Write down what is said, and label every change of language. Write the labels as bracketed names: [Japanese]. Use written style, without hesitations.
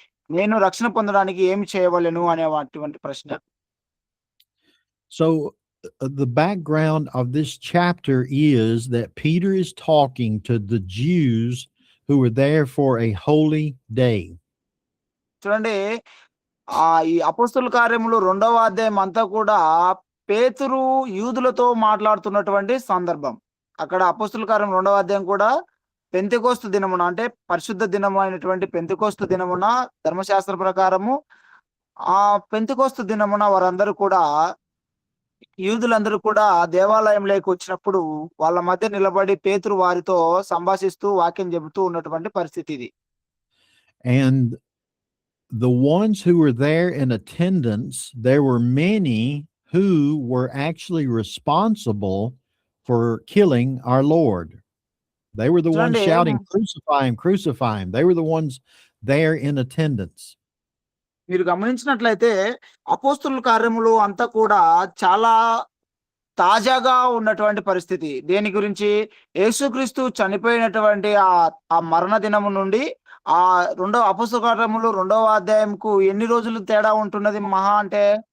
[Telugu] నేను రక్షణ పొందడానికి ఏమి చేయవలెను అనేటువంటి ప్రశ్న. [English] So the background of this chapter is that Peter is talking to the Jews who were there for a holy day. [Telugu] చూడండి, ఈ అపోస్తుల కార్యములు 2వ అధ్యాయం అంతా కూడా పేతురు యూదులతో మాట్లాడుతున్నటువంటి సందర్భం. అక్కడ అపోస్తుల కార్యం 2వ అధ్యాయం కూడా పెంతెకోస్తు దినమున, అంటే పరిశుద్ధ దినము అయినటువంటి పెంతెకోస్తు దినమున ధర్మశాస్త్ర ప్రకారము ఆ పెంతెకోస్తు దినమున వారందరూ కూడా యూదులందరూ కూడా దేవాలయంలోకి వచ్చినప్పుడు వాళ్ళ మధ్య నిలబడి పేతురు వారితో సంభాషిస్తూ వాక్యం చెబుతూ ఉన్నటువంటి పరిస్థితి ఇది. [English] And the ones who were there in attendance, there were many who were actually responsible for killing our Lord. They were the ones [Telugu] చూడండి, [English] shouting, crucify him, crucify him. They were the ones there in attendance. [Telugu] మీరు గమనించినట్లయితే అపోస్తుల కార్యములు అంతా కూడా చాలా తాజాగా ఉన్నటువంటి పరిస్థితి. దేని గురించి? యేసుక్రీస్తు చనిపోయినటువంటి ఆ మరణ దినము నుండి ఆ అపోస్తుల కార్యములు 2వ అధ్యాయంకు ఎన్ని రోజులు తేడా ఉంటున్నది మహా అంటే?